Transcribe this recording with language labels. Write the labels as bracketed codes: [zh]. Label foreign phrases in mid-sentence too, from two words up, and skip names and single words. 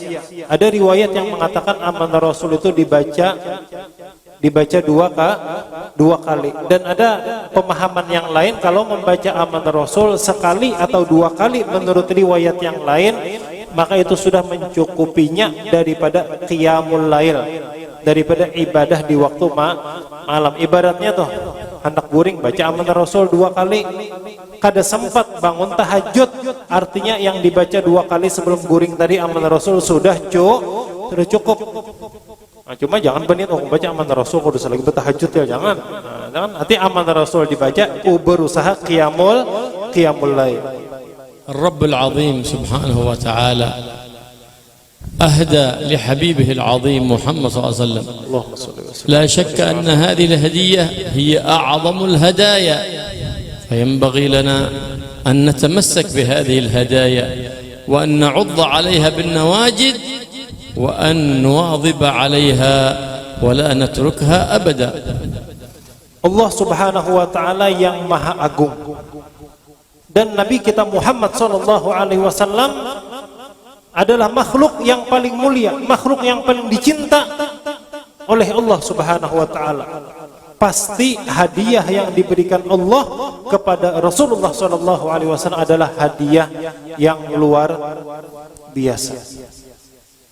[id] Ada riwayat yang mengatakan Amanar Rasul itu dibaca 2 kali. Dan ada pemahaman yang lain, kalau membaca Amanar Rasul sekali atau 2 kali menurut riwayat yang lain, maka itu sudah mencukupinya daripada [ar] قيام الليل, [id] daripada ibadah di waktu malam. [bjn] Ibaratnya tuh hendak guring baca Amanar Rasul 2 kali, kada sempat bangun tahajud, artinya yang dibaca 2 kali sebelum guring tadi Amanar Rasul sudah cukup. [id] Nah, cuma jangan berniat baca Amanar Rasul kudu lagi bertahajud ya, jangan. Nah, jangan. Nanti Amanar Rasul dibaca berusaha [ar] قيام الليل. الرب العظيم سبحانه وتعالى أهدى لحبيبه العظيم محمد صلى الله عليه وسلم. لا شك أن هذه الهدية هي أعظم الهدايا، فينبغي لنا أن نتمسك بهذه الهدايا وأن نعض عليها بالنواجذ وأن نواظب عليها ولا نتركها أبدا. [id] Allah [ar] سبحانه وتعالى [id] yang Maha Agung dan Nabi kita Muhammad [ar] صلى الله عليه وسلم [id] adalah makhluk yang paling mulia, makhluk yang paling dicinta oleh Allah [ar] سبحانه وتعالى. [id] Pasti hadiah yang diberikan Allah kepada Rasulullah [ar] صلى الله عليه وسلم [id] adalah hadiah yang luar biasa.